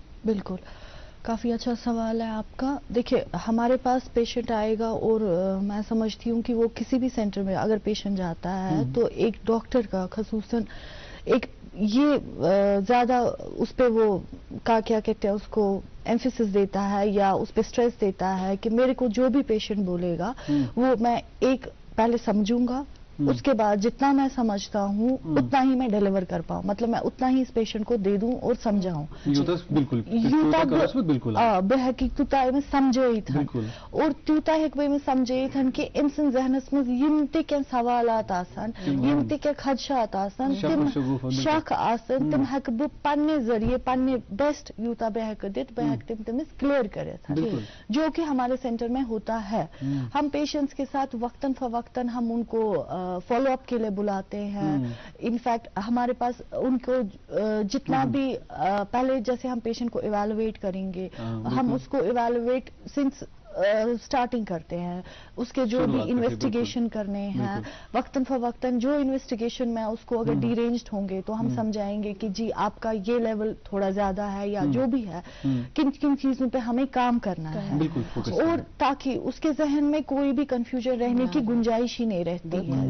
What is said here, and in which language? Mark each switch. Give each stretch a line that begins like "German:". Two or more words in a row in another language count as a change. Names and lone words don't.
Urdu: بالکل, کافی اچھا سوال ہے آپ کا. دیکھیے, ہمارے پاس پیشنٹ آئے گا اور میں سمجھتی ہوں کہ وہ کسی بھی سینٹر میں اگر پیشنٹ جاتا ہے تو ایک ڈاکٹر کا خصوصاً ایک یہ زیادہ اس پہ وہ کیا کہتے ہیں اس کو ایمفیسس دیتا ہے یا اس پہ سٹریس دیتا ہے کہ میرے کو جو بھی پیشنٹ بولے گا وہ میں ایک پہلے سمجھوں گا, اس کے بعد جتنا میں سمجھتا ہوں اتنا ہی میں ڈیلیور کر پاؤں, مطلب میں اتنا ہی اس پیشنٹ کو دے دوں اور سمجھاؤں.
Kashmiri: بحقیق تیوتاہ میں سمجھے اور تیوتاہ ہیکو میں سمجھے کہ ام سن ذہنس مز یم تہ کینٛہہ سوالات آسان, یم تہ کینٛہہ خدشات آسان, تم شک آسان, تم ہیکہ بہ پننے ذریعے پننے بیسٹ یوتاہ بہ ہیکہ دتھ بہ ہیکہ تم تمس کلیئر کرتھ,
Urdu: جو کہ ہمارے سینٹر میں ہوتا ہے. ہم پیشنٹس کے ساتھ وقتاً فوقتاً ہم ان کو
English: follow up
Urdu: کے لیے بلاتے ہیں. انفیکٹ ہمارے پاس ان کو جتنا بھی پہلے جیسے ہم پیشنٹ کو ایویلویٹ کریں گے, ہم اس کو
English: evaluate since starting
Urdu: کرتے ہیں, اس کے جو بھی انویسٹیگیشن کرنے ہیں وقتاً فوقتاً جو انویسٹیگیشن میں اس کو اگر ڈی رینجڈ ہوں گے تو ہم سمجھائیں گے کہ جی آپ کا یہ لیول تھوڑا زیادہ ہے یا جو بھی ہے, کن کن چیزوں پہ ہمیں کام کرنا ہے, اور تاکہ اس کے ذہن میں کوئی بھی کنفیوژن رہنے کی گنجائش ہی نہیں رہتی ہے.